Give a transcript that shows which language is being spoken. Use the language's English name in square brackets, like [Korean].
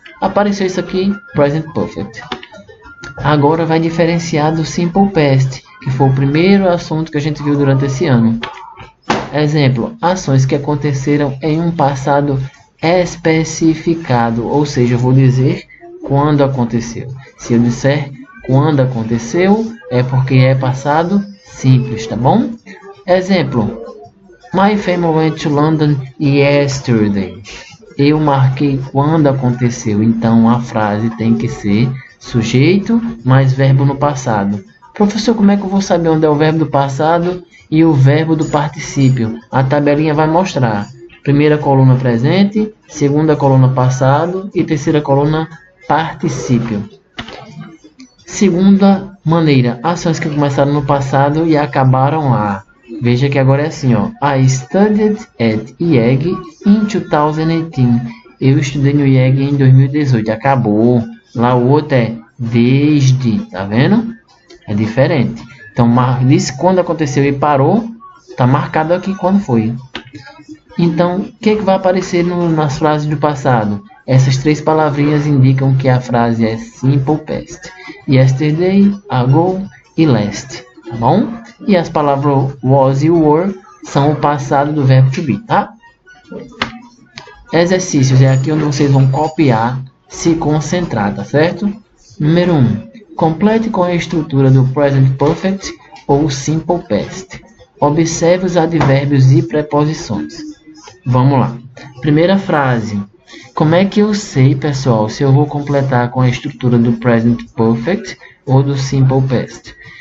[Portuguese] Apareceu isso aqui, present perfect. Agora vai diferenciar do simple past, que foi o primeiro assunto que a gente viu durante esse ano. Exemplo, ações que aconteceram em um passado especificado, ou seja, eu vou dizer quando aconteceu. Se eu disser quando aconteceu, é porque é passado simples, tá bom? [English] Exemplo, my family went to London yesterday. [Portuguese] Eu marquei quando aconteceu, então a frase tem que ser sujeito mais verbo no passado. Professor, como é que eu vou saber onde é o verbo do passado e o verbo do particípio? A tabelinha vai mostrar. Primeira coluna presente, segunda coluna passado e terceira coluna particípio. Segunda maneira, ações que começaram no passado e acabaram lá. Veja que agora é assim, ó. [English] I studied at IEG in 2018. [Portuguese] Eu estudei no IEG em 2018. Acabou. Lá o outro é desde. Tá vendo? É diferente. Então, disse quando aconteceu e parou. Tá marcado aqui quando foi. Então, o que vai aparecer nas frases do passado? Essas 3 palavrinhas indicam que a frase é simple past. Yesterday, ago e last. Tá bom? E as palavras was e were são o passado do verbo to be, tá? Exercícios. É aqui onde vocês vão copiar, se concentrar, tá certo? Número 1. Complete com a estrutura do present perfect ou simple past. Observe os advérbios e preposições. Vamos lá. Primeira frase. Como é que eu sei, pessoal, se eu vou completar com a estrutura do present perfect ou do simple past?